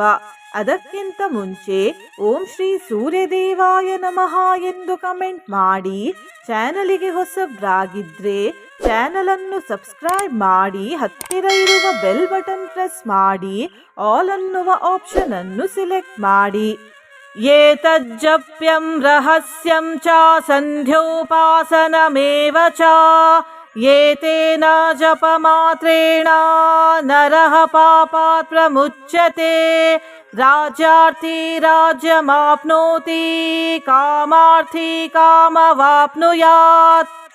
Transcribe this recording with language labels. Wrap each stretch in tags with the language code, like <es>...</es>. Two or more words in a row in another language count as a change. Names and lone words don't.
<kn>ಅದಕ್ಕಿಂತ ಮುಂಚೆ</kn> <sa>ಓಂ ಶ್ರೀ ಸೂರ್ಯದೇವಾಯ ನಮಃ</sa> <kn>ಎಂದು ಕಮೆಂಟ್ ಮಾಡಿ. ಚಾನಲಿಗೆ ಹೊಸಬ್ರಾಗಿದ್ರೆ ಚಾನಲ್ ಅನ್ನು ಸಬ್ಸ್ಕ್ರೈಬ್ ಮಾಡಿ, ಹತ್ತಿರ ಇರುವ</kn> <en>bell button press</en> <kn>ಮಾಡಿ, ಆಲ್ ಅನ್ನುವ ಆಪ್ಷನ್ ಅನ್ನು ಸಿಲೆಕ್ಟ್ ಮಾಡಿ.</kn> <sa>ಏತಜ್ಜಪ್ಯಂ ರಹಸ್ಯಂ ಚ ಸಂಧ್ಯೋಪಾಸನಮೇವ ಚ ಏತೇನ ಜಪಮಾತ್ರೇಣ ನರಃ ಪಾಪಾತ್ ಪ್ರಮುಚ್ಯತೆ ರಾಜ್ಯಾರ್ಥಿ ರಾಜ್ಯಮಾಪ್ನೋತಿ ಕಾಮಾರ್ಥಿ ಕಾಮವಾಪ್ನುಯಾತ್.</sa>